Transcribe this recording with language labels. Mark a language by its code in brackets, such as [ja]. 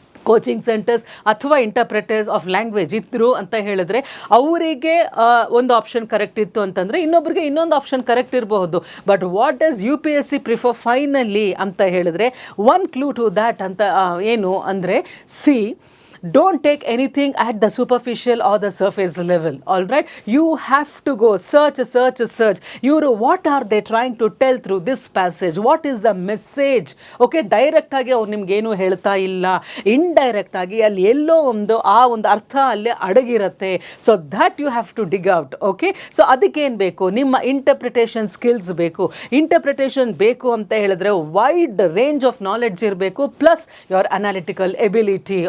[kn] Coaching centres ಅಥವಾ ಇಂಟರ್ಪ್ರೆಟರ್ಸ್ of language ಇದ್ರು ಅಂತ ಹೇಳಿದ್ರೆ ಅವರಿಗೆ ಒಂದು ಆಪ್ಷನ್ ಕರೆಕ್ಟ್ ಇತ್ತು ಅಂತಂದರೆ ಇನ್ನೊಬ್ರಿಗೆ ಇನ್ನೊಂದು ಆಪ್ಷನ್ ಕರೆಕ್ಟ್ ಇರಬಹುದು. [en] but what does UPSC prefer finally [kn] ಅಂತ ಹೇಳಿದ್ರೆ [en] one clue to that [kn] ಅಂತ ಏನು ಅಂದರೆ [en] don't take anything at the superficial or the surface level. All right, you have to go search. What are they trying to tell through this passage? What is the message? [kn] Okay, direct ಆಗಿ ಅವ್ರು ನಿಮ್ಗೆ ಏನು ಹೇಳ್ತಾ ಇಲ್ಲ, indirect ಆಗಿ ಅಲ್ಲಿ ಎಲ್ಲೋ ಒಂದು ಅರ್ಥ ಅಲ್ಲೇ ಅಡಗಿರುತ್ತೆ. [en] So that you have to dig out. Okay, so [kn] ಅದಕ್ಕೇನು ಬೇಕು? ನಿಮ್ಮ ಇಂಟರ್ಪ್ರಿಟೇಷನ್ ಸ್ಕಿಲ್ಸ್ ಬೇಕು. ಇಂಟರ್ಪ್ರಿಟೇಷನ್ ಬೇಕು ಅಂತ ಹೇಳಿದ್ರೆ [en] Wide range of knowledge ಇರಬೇಕು, plus your analytical ability.